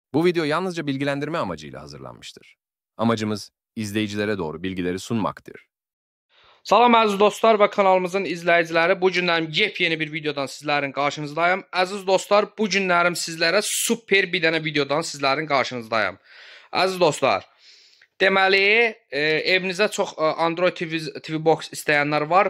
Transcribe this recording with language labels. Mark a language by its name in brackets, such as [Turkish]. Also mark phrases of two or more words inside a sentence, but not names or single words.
[Turkish] Bu video yalnızca bilgilendirme amacıyla hazırlanmıştır. Amacımız izleyicilere doğru bilgileri sunmaktır. [Azerbaijani] Salam əziz dostlar və kanalımızın izləyiciləri, bu günlərim yepyeni bir videodan sizlərin qarşınızdayım. Əziz dostlar, bu günlərim sizlərə super bir dənə videodan sizlərin qarşınızdayım. Əziz dostlar, deməli, evinizə çox Android TV Box istəyənlər var.